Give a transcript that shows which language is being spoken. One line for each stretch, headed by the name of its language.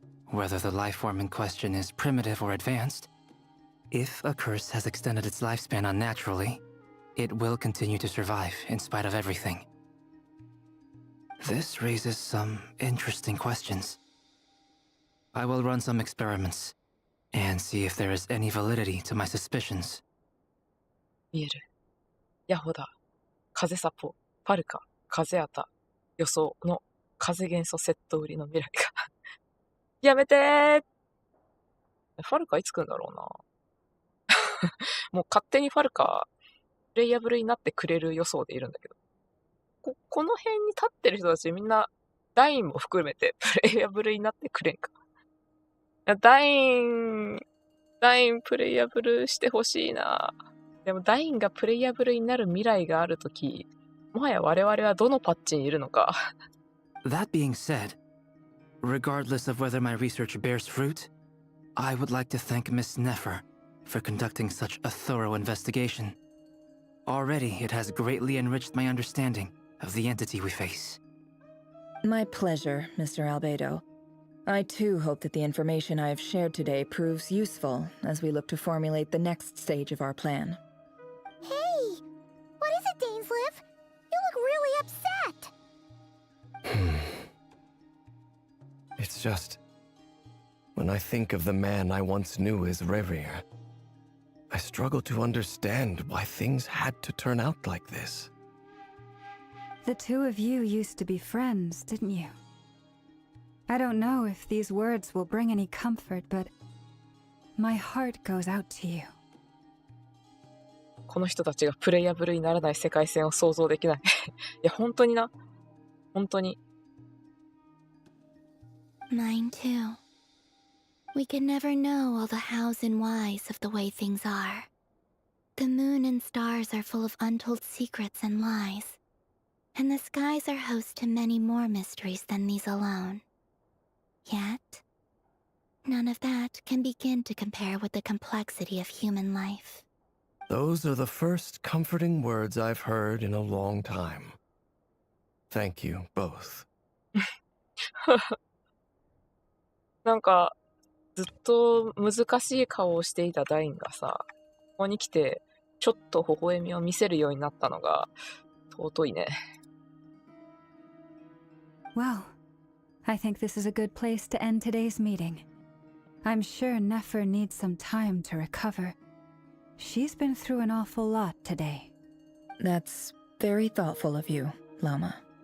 English: Whether the life form in question is primitive or advanced, if a curse has extended its lifespan unnaturally, it will continue to survive in spite of everything. This raises some interesting questions. I will run some experiments and see if there is any validity to my suspicions.
Japanese: 見える。ヤホダ、風サポ、ファルカ、風アタ、予想の風元素セット売りの未来が。やめてー。ファルカいつ来るんだろうな。もう勝手にファルカ、プレイヤブルになってくれる予想でいるんだけど。この辺に立ってる人たちみんな、ダインも含めてプレイヤブルになってくれんか。ダインプレイヤブルしてほしいな。でもダインがプレイヤブルになる未来があるとき、もはや我々はどのパッチにいるのか。
English: That being said, regardless of whether my research bears fruit, I would like to thank Miss Nefer for conducting such a thorough investigation. Already, it has greatly enriched my understanding of the entity we face. My pleasure, Mr. Albedo. I too hope that the information I have shared today proves useful as we look to formulate the next stage of our plan. Hey! What is it, Dainsleif? You look really upset! It's just... when I think of the man I once knew as Rerir, I struggle to understand why things had to turn out like this. The two of you used to be friends, didn't you? I don't know if these words will bring any comfort, but my heart goes out to you.
Japanese: この人たちがプレイヤブルにならない世界線を想像できない。いや、本当にな。本当に。
English: Mine too. We can never know all the hows and whys of the way things are. The moon and stars are full of untold secrets and lies. And the skies are host to many more mysteries than these alone. Yet, none of that can begin to compare with the complexity of human life. Those are the first comforting words I've heard in a long time. Thank you, both.
Japanese: なんか、ずっと難しい顔をしていたダインがさ、ここに来て、ちょっと微笑みを見せるようになったのが、尊いね。
English: Well, I think this is a good place to end today's meeting. I'm sure Nefer needs some time to recover. She's been through an awful lot today. That's very thoughtful of you, Lama.